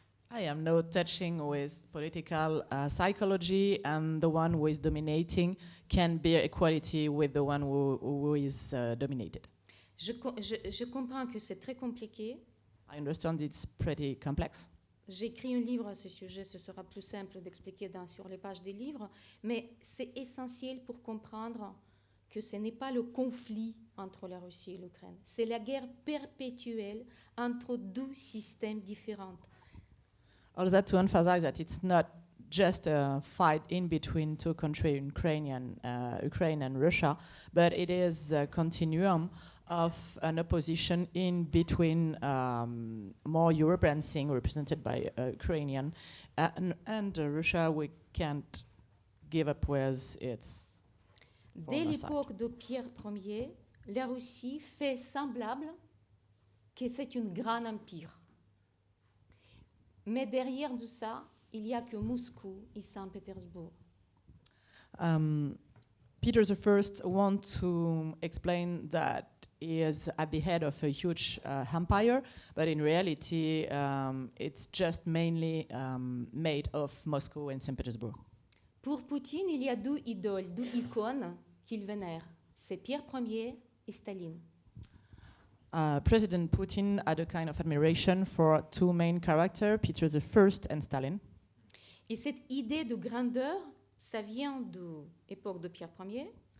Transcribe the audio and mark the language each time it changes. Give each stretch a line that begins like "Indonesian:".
English: I am not touching with political psychology, and the one who is dominating can bear equality with the one who is dominated.
French: Je comprends que c'est très compliqué.
English: I understand it's pretty complex.
French: J'ai écrit un livre à ce sujet, ce sera plus simple d'expliquer sur les pages des livres, mais c'est essentiel pour comprendre que ce n'est pas le conflit entre la Russie et l'Ukraine, c'est la guerre perpétuelle entre deux systèmes différents.
English: All that to emphasize that it's not just a fight in between two countries, Ukraine and Russia, but it is a continuum of an opposition in between more European thing represented by Ukrainian and Russia. We can't give up with its.
French: Dès l'époque de Pierre Ier, la Russie fait semblable que c'est un grand empire. Mais derrière de ça, il n'y a que Moscou et Saint-Pétersbourg.
English: Peter I wants to explain that he is at the head of a huge empire, but in reality, it's just mainly made of Moscow and St. Petersburg.
French: Pour Poutine, il y a deux idoles, deux icônes qu'il vénère. C'est Pierre Ier et Staline.
English: President Putin had a kind of admiration for two main characters, Peter I and Stalin.
French: Et cette idée de grandeur, ça vient de l'époque de Pierre Ier.